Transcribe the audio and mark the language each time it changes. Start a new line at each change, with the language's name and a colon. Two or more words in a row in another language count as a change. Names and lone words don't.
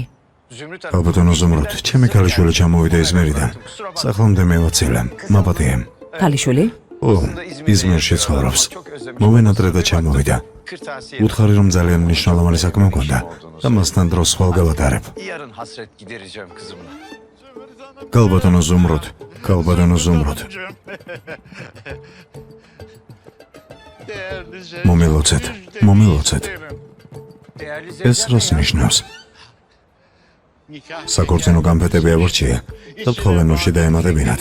Georgian: ქალბატონო ზომროთ, ჩემი ქალიშვილი ჩამოვიდა იზმერიდან. სახლამდე მევაცილე, მაპატიემ. ქალიშვილი? ო, იზმერში ცხოვრობს. მოვენადრე და ჩამოვიდა. უთხარი რომ ძალიან მნიშვნელოვანი საქმე მქონდა და მასთან დროს ხვალ გავატარებ.
Turkish: Yarın hasret gidereceğim kızımla.
Georgian: ქალბატონო ზომროთ, ქალბატონო ზომროთ. მომილოცეთ, მომილოცეთ. ეს რას ნიშნავს? საკორწინო გამფეტები ავარჩია და თხოვენოში დაემატებინათ.